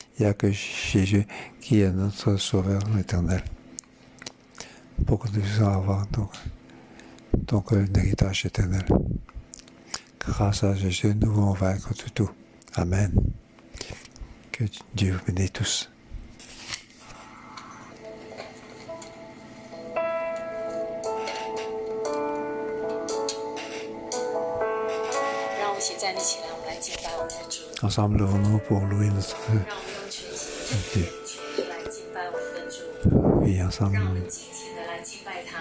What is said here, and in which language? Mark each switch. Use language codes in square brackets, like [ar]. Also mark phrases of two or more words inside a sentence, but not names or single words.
[fr] Il n'y a que Jésus qui est notre Sauveur éternel. Pour que nous puissions avoir donc un héritage éternel. Grâce à Jésus, nous pouvons vaincre tout. Amen. Que Dieu vous bénisse tous. [zh] 起站立起来，我们来敬拜我们的主。 [fr] Ensemble, levons-nous pour louer notre [zh] 让我们用全心全意来敬拜我们的主。 [fr] Oui, ensemble. [zh] 让我们尽情的来敬拜他。